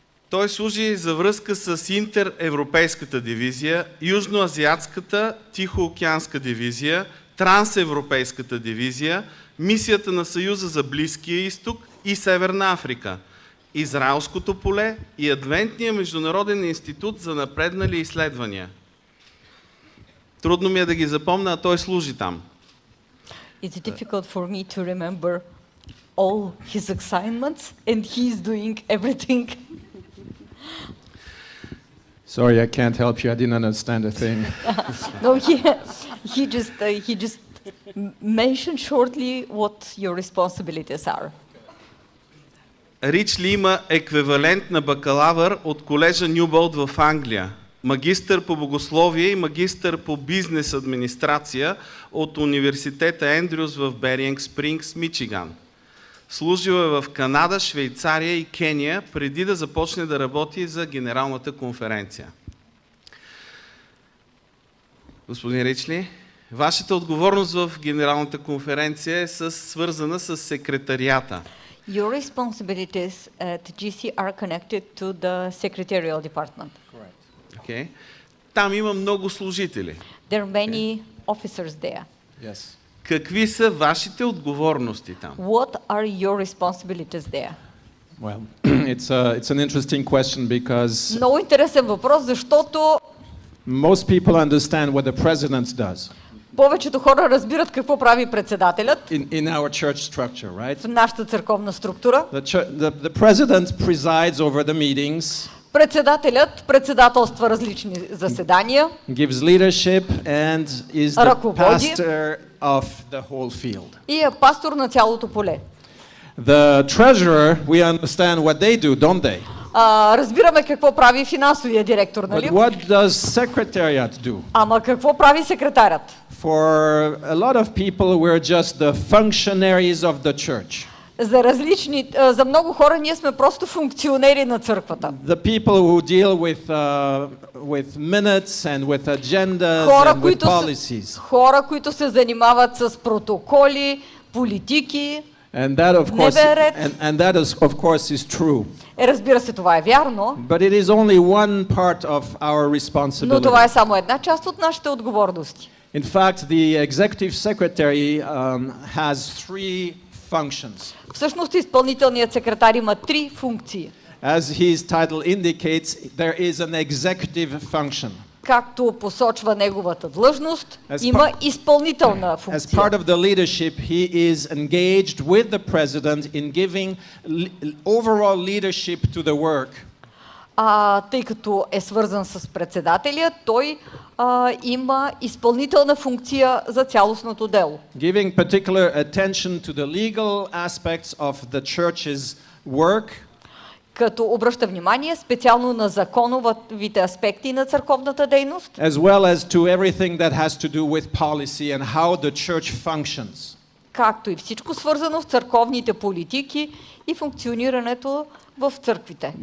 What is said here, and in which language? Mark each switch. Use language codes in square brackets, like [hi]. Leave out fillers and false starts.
[bg] Той служи за връзка с Интеревропейската дивизия, Южноазиатската Тихоокеанска дивизия, Трансевропейската дивизия, Мисията на Съюза за Близкия изток и Северна Африка, Израелското поле и Адвентния международен институт за напреднали изследвания. Трудно ми е да ги запомня, а той служи там. [en] It's difficult for me to remember all his assignments, and he's doing everything. Sorry, I can't help you. I didn't understand a thing. No, he just mentioned shortly what your responsibilities are. [bg] Ричли има еквивалент на бакалавър от колежа Нюболт в Англия, магистър по богословие и магистър по бизнес администрация от университета Ендрюс в Беринг Спрингс, Мичиган. Служил е в Канада, Швейцария и Кения, преди да започне да работи за Генералната конференция. Господин Ричли, вашата отговорност в Генералната конференция е свързана с секретарията. [en] Your responsibilities at GC are connected to the secretarial department. Okay. [bg] Там има много служители. [en] There are many officers there. Yes. [bg] Какви са вашите отговорности там? [en] What are your responsibilities there? Well, it's an interesting question because [bg] Много интересен въпрос, защото [en] most people understand what the president does [bg] повечето хора разбират какво прави председателят [en] in our church structure, right? [bg] в нашата църковна структура. [en] The president presides over the meetings, [bg] Председателят председателства различни заседания, [en] gives leadership, and is the [bg] ръководи [en] pastor of the whole field. [bg] и е пастор на цялото поле. [en] The treasurer, we understand what they do, don't they? [bg] Разбираме какво прави финансовия директор, нали? [en] But what does secretariat do? [bg] Ама какво прави секретарят? [en] For a lot of people, we're just the functionaries of the church. [bg] За много хора ние сме просто функционери на църквата. [en] The people who deal with minutes and with agendas and with policies. [bg] Хора, които се занимават с протоколи, политики. [en] And that of course, [bg] бе ред. [en] and that is of course is true. [bg] Разбира се, това е вярно, [en] But it is only one part of our [bg] но това е [en] responsibility. [bg] само една част от нашите отговорности. [en] In fact, the executive secretary has three functions. [bg] Всъщност изпълнителният секретар има 3 функции. [en] As his title indicates, there is an executive function. [bg] Както посочва неговата длъжност, [en] As [bg] има изпълнителна [en] As [bg] функция. [en] part of the leadership, he is engaged with the president in giving overall leadership to the work. [bg] Тъй като е свързан с председателя, той има изпълнителна функция за цялостното дело. [en] Giving particular attention to the legal aspects of the church's work, [bg] Като обръща внимание специално на законовите аспекти на църковната дейност, [en] as well as to everything that has to do with policy and how the church functions. [bg] както и всичко свързано с църковните политики и функционирането в църквите.